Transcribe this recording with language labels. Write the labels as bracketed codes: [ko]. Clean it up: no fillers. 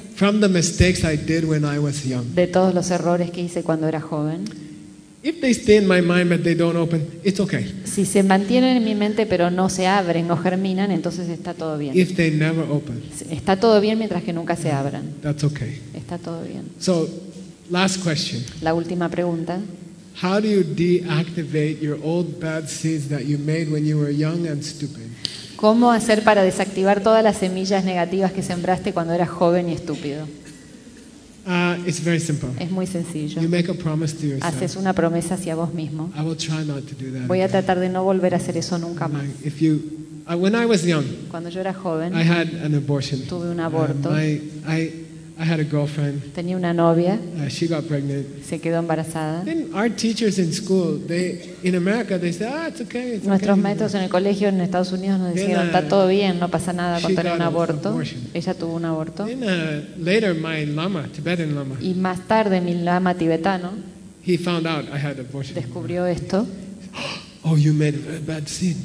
[en] From the mistakes I did when I was young. [es] De todos los errores que hice cuando era joven. [en] If they stay in my mind but they don't open, it's okay. [es] Si se mantienen en mi mente pero no se abren, no germinan, entonces está todo bien. [en] If they never open. [es] Está todo bien mientras que nunca se abran. [en] That's okay. [es] Está todo bien. [en] So, last question. [es] La última pregunta. [en] How do you deactivate your old bad seeds that you made when you were young and stupid? [es] ¿Cómo hacer para desactivar todas las semillas negativas que sembraste cuando eras joven y estúpido? [en] It's very simple. [es] Es muy sencillo. [en] You make a promise to yourself. [es] Haces una promesa hacia vos mismo. [en] I will try not to do that. [es] Voy a tratar de no volver a hacer eso nunca más. [en] When I was young, [es] cuando yo era joven, [en] I had an abortion. [es] Tuve un aborto. [en] I had a girlfriend. [es] Tenía una novia. [en] She got pregnant. [es] Se quedó embarazada. [en] Then our teachers in school, they in America, they said, "Ah, it's okay." It's [es] nuestros [en] okay, [es] maestros en el colegio en Estados Unidos nos decían, "Está todo bien, no pasa nada con tener un aborto." [en] Abortion. [es] Ella tuvo un aborto. [en] Then later my lama, Tibetan lama. [es] Y más tarde mi lama tibetano. [en] He found out I had abortion. [es] Descubrió esto. [en] Oh, you made a bad seed.